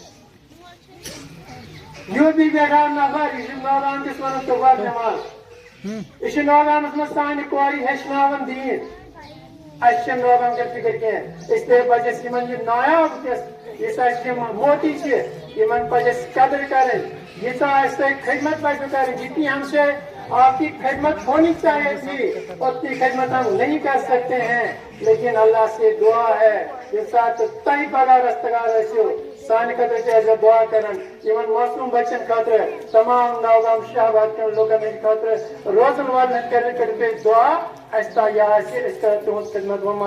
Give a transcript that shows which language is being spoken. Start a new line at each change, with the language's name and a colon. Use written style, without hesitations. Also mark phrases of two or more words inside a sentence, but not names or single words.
Kashmiri: یوٗ پی پٮ۪ٹھ آو نفر یہِ چھُ نوگام کِس ونان تُبار نٮ۪ماز یہِ چھُ نوگامس منٛز سانہِ کورِ ہیٚچھناوان دیٖن اَسہِ چھنہٕ نوگام کٮ۪ن فِکر کینٛہہ اسلیے پزِ اَسہِ یِمن یہِ نایاب یُس اَسہِ یِم موتی چھِ یِمن پزِ اَسہِ قدر کرٕنۍ ییٖژاہ اَسہِ تۄہہِ خدمت پزِ کرٕنۍ
Urdu: جتنی ہمسے آپ کی خدمت ہونی چاہیے تھی اتنی خدمت ہم نہیں کر سکتے ہیں لیکن اللہ سے دعا ہے
Kashmiri: ییٚمہِ ساتہٕ تۄہہِ پگاہ رستگار ٲسِو سانہِ خٲطرٕ چھِ اَسہِ دعا کران یِمن معصوٗم بچن خٲطرٕ تمام نوگام شاہباد کٮ۪ن لُکن ہٕنٛدِ خٲطرٕ روزن والٮ۪ن ہٕنٛدِ خٲطرٕ کٔرِو تُہۍ دعا اَسہِ تام یہِ آسہِ أسۍ کرو تُہنٛز خدمت